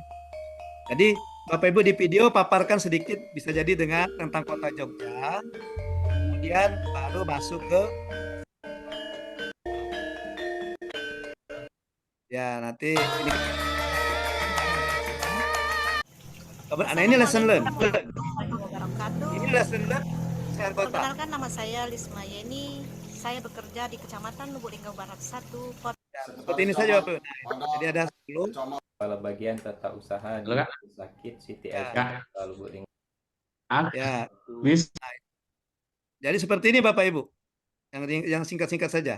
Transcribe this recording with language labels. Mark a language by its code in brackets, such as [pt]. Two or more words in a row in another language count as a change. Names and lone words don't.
[id] Jadi Bapak Ibu di video paparkan sedikit bisa jadi tentang kota Jogja. Kemudian baru masuk ke nanti ini Nah, ini [en] lesson learn. [id] Wabarakatuh. Ini [en] lesson learn [id] kesehatan kota. Perkenalkan, nama saya Lisma Yeni. Saya bekerja di Kecamatan Lubuk Linggau Barat 1, Kota. Seperti ini saja Bapak. Jadi ada 10. Kepala Bagian Tata Usaha di Rumah Sakit Siti Ya. Elka Lubuk Linggau. Ya. Jadi seperti ini Bapak Ibu. Yang singkat-singkat saja.